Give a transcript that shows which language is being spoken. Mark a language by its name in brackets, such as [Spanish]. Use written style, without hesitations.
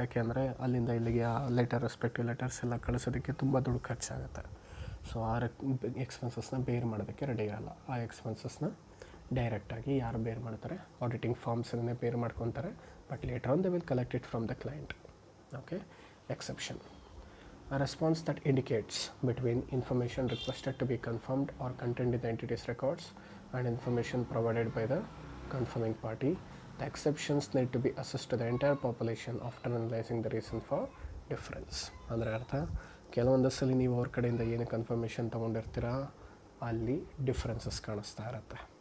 [Kannada] ಯಾಕೆ ಅಂದರೆ ಅಲ್ಲಿಂದ ಇಲ್ಲಿಗೆ ಆ ರೆಸ್ಪೆಕ್ಟಿವ್ ಲೆಟರ್ಸ್ ಎಲ್ಲ ಕಳಿಸೋದಕ್ಕೆ ತುಂಬ ದುಡ್ಡು ಖರ್ಚಾಗುತ್ತೆ. ಸೊ ಆ ಎಕ್ಸ್ಪೆನ್ಸಸ್ನ ಬೇರ್ ಮಾಡೋದಕ್ಕೆ ರೆಡಿ ಇರಲ್ಲ. ಆ ಎಕ್ಸ್ಪೆನ್ಸಸ್ನ ಡೈರೆಕ್ಟಾಗಿ ಯಾರು ಬೇರ್ ಮಾಡ್ತಾರೆ, ಆಡಿಟಿಂಗ್ ಫಾರ್ಮ್ಸನ್ನೇ ಬೇರ್ ಮಾಡ್ಕೊತಾರೆ. [English] But later on they will collect it from the client. Okay, exception. A response that indicates between information requested to be confirmed or contained in the entity's records and information provided by the confirming party. The exceptions need to be assessed to the entire population after analyzing the reason for difference. [Kannada] ಅಂದರೆ ಅರ್ಥ, ಕೆಲವೊಂದು ಸಲ ನೀವು ಅವ್ರ ಕಡೆಯಿಂದ ಏನು confirmation ತೊಗೊಂಡಿರ್ತೀರ ಅಲ್ಲಿ differences ಕಾಣಿಸ್ತಾ ಇರುತ್ತೆ.